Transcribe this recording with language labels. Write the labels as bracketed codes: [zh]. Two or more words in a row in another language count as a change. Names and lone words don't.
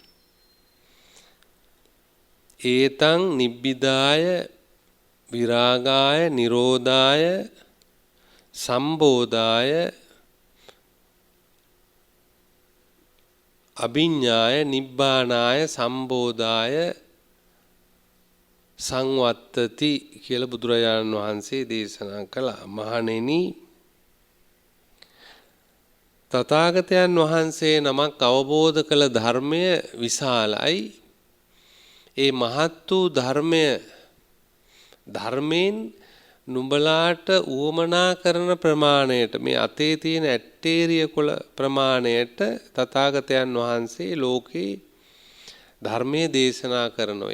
[pi] ඒතං නිබ්බිදාය විරාගාය නිරෝධාය සම්බෝධාය අභිඤ්ඤාය නිබ්බානාය සම්බෝධාය සංවත්තති [si] කියලා බුදුරජාණන් වහන්සේ දේශනා කළා. මහණෙනි තථාගතයන් වහන්සේ නමක් අවබෝධ කළ ධර්මය විශාලයි. ඒ මහත් වූ ධර්මයෙන් නුඹලාට උවමනා කරන ප්‍රමාණයට මේ අතේ තියෙන ඇටේරිය කොළ ප්‍රමාණයට තථාගතයන් වහන්සේ ලෝකේ ධර්මයේ දේශනා කරනවා.